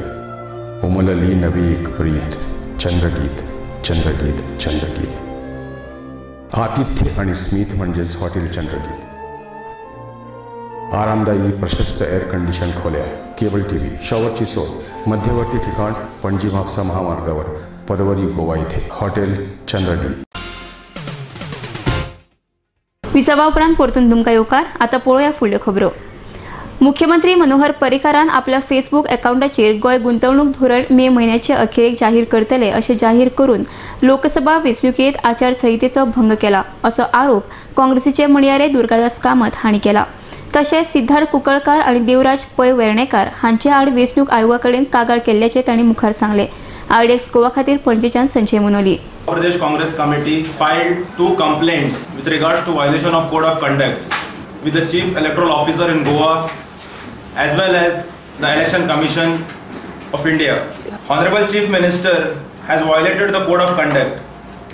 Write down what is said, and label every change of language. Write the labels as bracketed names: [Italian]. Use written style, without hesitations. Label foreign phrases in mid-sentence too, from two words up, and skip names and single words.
[Marathi] उमलली नवी एक प्रीत, चंद्रगीत चंद्रगीत चंद्रगीत. आतिथ्य आणि स्मित म्हणजेच हॉटेल चंद्रगीत. आरामदायी प्रशस्त [English] air condition [Marathi] खोल्या, [English] cable TV, [Marathi] शॉवरची सोय, मध्यवर्ती ठिकाण पणजी म्हापसा महामार्गावर, पदवरी गोवा इथे हॉटेल चंद्रगीत. [Konkani] विसावा उपरांत परतून तुमकां येवकार. आतां पळोवया फुडल्यो खबरो. मुख्यमंत्री मनोहर पर्रीकारान आपल्या फेसबुक अकाउंटाचेर गोंय गुंतवणूक धोरण मे म्हयन्याचे अखेरेक जाहीर करतले अशें जाहीर करून लोकसभा वेंचणुकेंत आचारसंहितेचो भंग केला असो आरोप काँग्रेसीचे म्हणयारे दुर्गादास कामत हांणी केला. तशेंच सिद्धार्थ कुंकळकार आनी देवराज पै वेर्णेकार हांचे आड वेंचणूक आयोगा कडेन कागाळ केल्ल्याचें तांणी मुखार सांगलें. आरडीएक्स गोवा खातीर पणजेच्यान संजय मनोली. [English] Pradesh Congress Committee filed 2 complaints with regards to violation of Code of Conduct with the Chief Electoral Officer in Goa as well as the Election Commission of India. Honorable Chief Minister has violated the Code of Conduct.